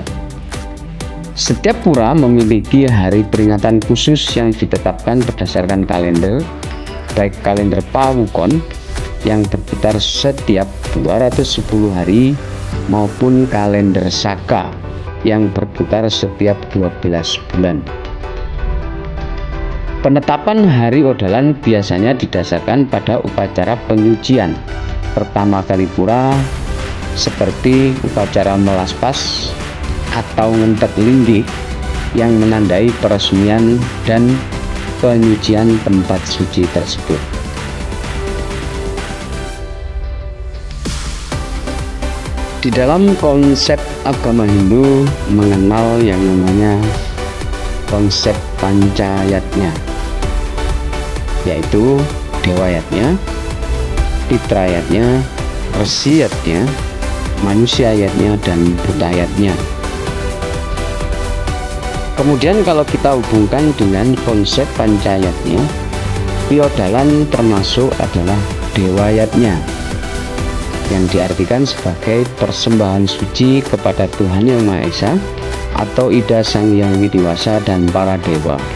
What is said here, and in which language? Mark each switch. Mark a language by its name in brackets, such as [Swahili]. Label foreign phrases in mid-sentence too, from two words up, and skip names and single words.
[Indonesian] Setiap pura memiliki hari peringatan khusus yang ditetapkan berdasarkan kalender, baik kalender Pawukon yang berputar setiap 210 hari maupun kalender Saka yang berputar setiap 12 bulan. Penetapan hari odalan biasanya didasarkan pada upacara penyucian pertama kali pura seperti upacara melaspas atau ngentek lindih yang menandai peresmian dan penyucian tempat suci tersebut. Di dalam konsep agama Hindu mengenal yang namanya konsep pancayatnya, yaitu dewayatnya, fitrayatnya, resiyatnya, manusiayatnya, dan budayatnya. Kemudian kalau kita hubungkan dengan konsep pancayatnya, Piodalan termasuk adalah dewayatnya, yang diartikan sebagai persembahan suci kepada Tuhan Yang Maha Esa atau Ida Sang Hyang Widiwasa dan para dewa.